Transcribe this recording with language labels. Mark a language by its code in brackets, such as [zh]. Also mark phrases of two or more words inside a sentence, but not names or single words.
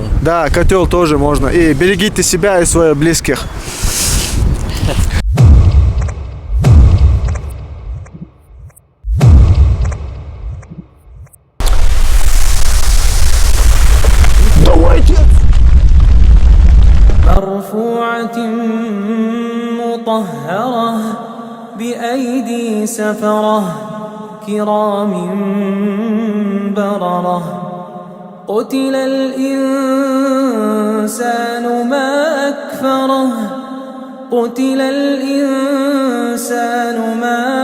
[ru] Да, котел тоже можно. И берегите себя и своих близких. Давайте! [ar] مرفوعة مطهرة بأيدي سفرة كرام بررة قتل الإنسان ما أكفره قتل الإنسان ما